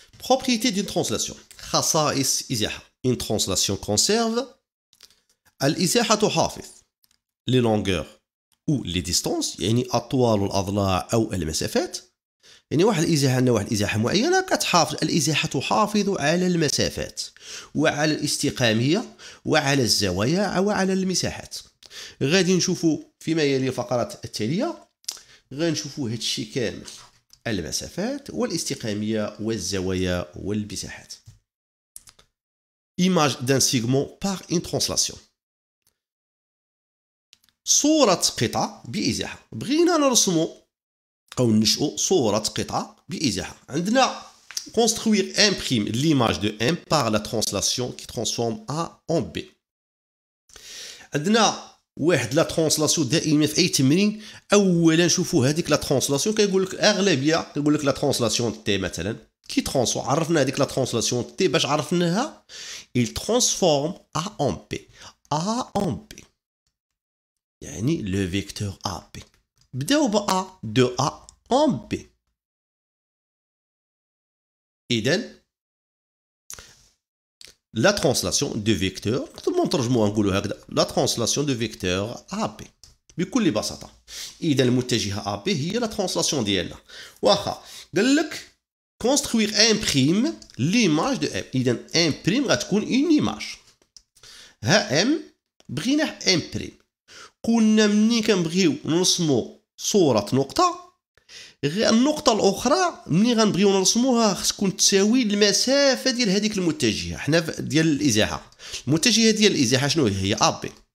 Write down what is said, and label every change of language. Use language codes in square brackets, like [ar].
[fr] Propriété d'une translation. [ar] خصائص إزاحة. [fr] Une translation conserve [ar] الإزاحة تحافظ [fr] les longueurs ou les distances، [ar] يعني أطوال الأضلاع أو المسافات. يعني واحد الإزاحة، عندنا واحد الإزاحة معينة كتحافظ. الإزاحة تحافظ على المسافات وعلى الاستقامية وعلى الزوايا وعلى المساحات. غادي نشوفوا فيما يلي الفقرات التالية، غنشوفوا هادشي كامل، المسافات والاستقامية والزوايا والمساحات. [fr] image d'un segment par une translation. [ar] صورة قطعة بإزاحة. بغينا نرسمو أو ننشئو صورة قطعة بإزاحة. عندنا [fr] construire imprime l'image de M par la translation qui transforme A en B. [ar] عندنا واحد لا ترانسلاسيون دائما في اي تمرين. اولا نشوفوا هذيك لا ترانسلاسيون كيقول لك اغلبيه كيقول لك لا ترانسلاسيون تي مثلا كي ترانسفورم. عرفنا هذيك لا ترانسلاسيون تي باش عرفناها [fr] il transforme A en B. [ar] A en B يعني لو فيكتور AB. بداو ب A de A en B. إذن la translation de vecteur نقدروا نترجموها نقولوا هكذا [fr] la translation de vecteur AB [ar] بكل بساطة. إذا المتجهة AB هي la translation ديالنا. واخا قال لك [fr] construire imprime l'image de M. [ar] إذا imprime غتكون une image. ها M بغينا imprime. قلنا مني كنبغيو نرسمو صورة نقطة، النقطة الأخرى ملي غنبغيو نرسموها خص تكون تساوي المسافة ديال هذيك المتجهة. حنا ديال الإزاحة المتجهة ديال الإزاحة شنو هي؟ AB.